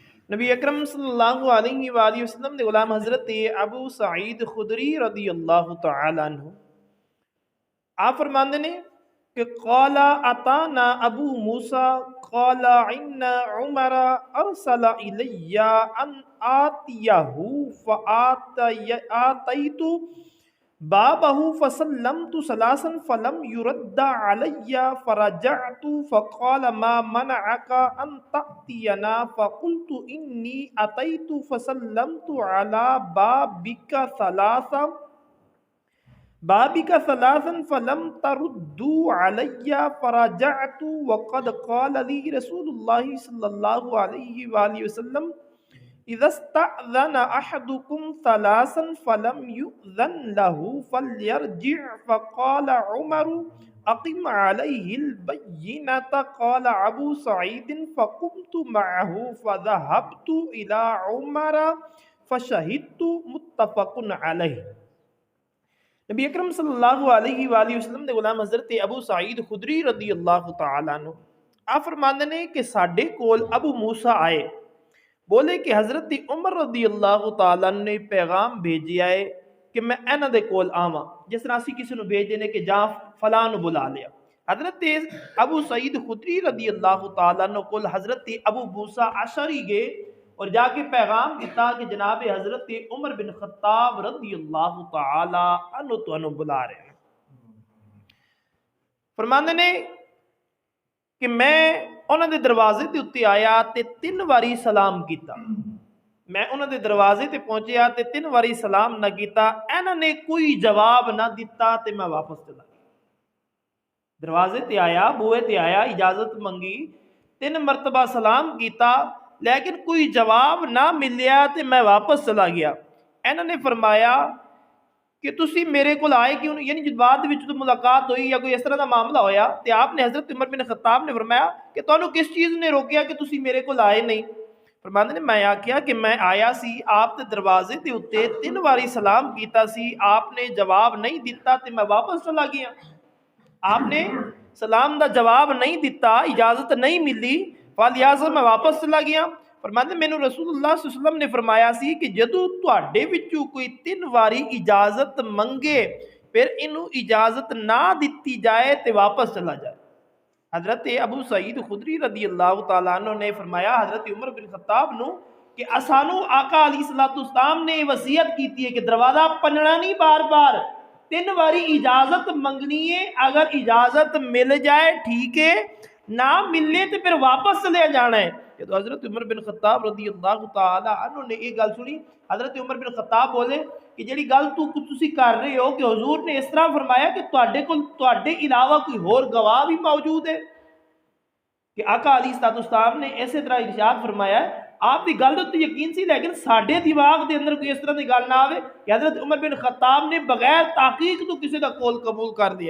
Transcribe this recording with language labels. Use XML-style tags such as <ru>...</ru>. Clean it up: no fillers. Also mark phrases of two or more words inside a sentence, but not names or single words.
<pa>نبی اکرم</pa> <ar>صلی اللہ علیہ وآلہ وسلم</ar> <pa>دے غلام حضرت ابو سعید خدری</pa> <ar>رضی اللہ تعالی عنہ</ar> <pa>آپ فرماندے نے کہ</pa> <ar>قال اتانا ابو موسیٰ قال ان عمر ارسل الی ان آتیہ فآتیت بابہ فسلمت ثلاثا فلم يرد علی فرجعت فقال ما منعك ان تأتینا فقلت انی اتیت فسلمت على بابك ثلاثا فلم تردوا علی فرجعت وقد قال لي رسول الله صلی اللہ علیہ وآلہ وسلم اذا استأذن احدكم ثلاثا فلم يؤذن له فليرجع فقال عمر اقم عليه البينة قال ابو سعيد فقمت معه فذهبت الى عمر فشهدت متفق علیہ۔</ar> <pa>نبی اکرم</pa> <ar>صلی اللہ علیہ وآلہ وسلم</ar> <pa>دے غلام حضرت ابو سعید خدری</pa> <ar>رضی اللہ تعالیٰ عنہ</ar> <pa>آپ فرماندے نے کہ ساڈے کول ابو موسیٰ آئے، بولے کہ حضرت عمر</pa> <ar>رضی اللہ تعالیٰ عنہ</ar> <pa>نے پیغام بھیجیا ہے کہ میں انہاں دے کول آواں، جس طرح اسی کسی نو بھیج دینے کہ جا فلاں نو بلا لیا۔ حضرت ابو سعید خدری</pa> <ar>رضی اللہ تعالیٰ عنہ</ar> <pa>کول حضرت ابو موسیٰ اشعری گئے اور جا کے پیغام دیتا کہ جناب حضرت عمر بن خطاب</pa> <ar>رضی اللہ تعالی عنہ</ar> <pa>تو انہوں بلا رہے ہیں۔ فرماندے نے کہ میں انہوں دے دروازے تے اتے آیا تے 3 واری سلام کیتا، میں انہوں دے دروازے تے پہنچیا تے 3 واری سلام نہ کیتا، انہوں نے کوئی جواب نہ دیتا تے میں واپس چلا گیا۔ دروازے تے آیا، بوئے تے آیا، اجازت منگی، 3 مرتبہ سلام کیتا لیکن کوئی جواب نہ ملیا تے میں واپس چلا گیا۔ انہوں نے فرمایا کہ تسی میرے کو آئے کیوں نہیں، یعنی جب بعد وچ تو ملاقات ہوئی یا کوئی اس طرح دا معاملہ ہویا تے آپ نے حضرت عمر بن خطاب نے فرمایا کہ تانوں کس چیز نے روکیا کہ تسی میرے کو آئے نہیں؟ فرماندے نے میں آکھیا کہ میں آیا سی آپ تے دروازے تے اتے 3 واری سلام کیتا سی، آپ نے جواب نہیں دیتا تے میں واپس چلا گیا۔ آپ نے سلام دا جواب نہیں دیتا، اجازت نہیں ملی، فلہذا میں واپس چلا گیا۔ فرماتے میں نے رسول اللہ</pa> <ar>صلی اللہ علیہ وسلم</ar> <pa>نے فرمایا سی کہ جدو تواڈے وچوں کوئی 3 واری اجازت منگے پھر انہوں اجازت نہ دیتی جائے تے واپس چلا جائے۔ حضرت ابو سعید خدری</pa> <ar>رضی اللہ تعالیٰ عنہ</ar> <pa>نے فرمایا حضرت عمر بن خطاب نو کہ اسانو آقا</pa> <ar>علیہ السلام</ar> <pa>نے وصیت کیتی ہے کہ دروازہ پنجنا نہیں، بار بار 3 واری اجازت منگنی ہے، اگر اجازت مل جائے ٹھیک ہے، نہ ملے تو پھر واپس چلے جانا ہے۔ تو حضرت عمر بن خطاب</pa> <ar>رضی اللہ تعالی عنہ</ar> <pa>نے یہ گل سنی، حضرت عمر بن خطاب بولے کہ جڑی گل تسی کر رہے ہو کہ حضور نے اس طرح فرمایا کہ تواڈے علاوہ کوئی اور گواہ بھی موجود ہے، کہ آقا</pa> <ar>علیہ السلام</ar> <pa>نے اسی طرح ارشاد فرمایا ہے۔ آپ کی گل تو یقین سی لیکن ساڈے دماغ دے اندر کوئی اس طرح کی گل نہ آوے کہ حضرت عمر بن خطاب نے بغیر تحقیق تو کسی کا قول قبول کر دیا۔</pa>